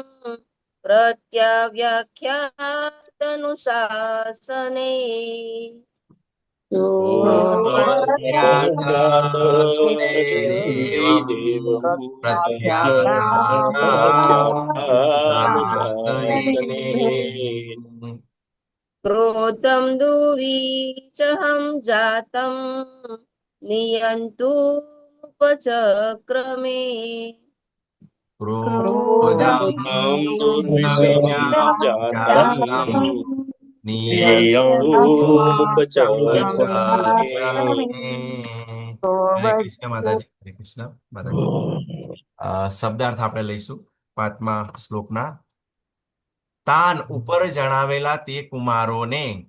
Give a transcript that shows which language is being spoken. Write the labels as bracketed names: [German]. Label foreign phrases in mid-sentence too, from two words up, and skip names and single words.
[Sanskrit] प्रत्याव्याख्यातनुशासने क्रोधं दुर्विषहं जातं नियन्तुमुपचक्रमे क्रोधं दुर्विषहं जातं [Gujarati] હરે કૃષ્ણ માતાજી હરે કૃષ્ણ માતાજી શબ્દાર્થ આપણે લઈશું 5મા શ્લોકના તાન ઉપર જણાવેલા તે કુમારોને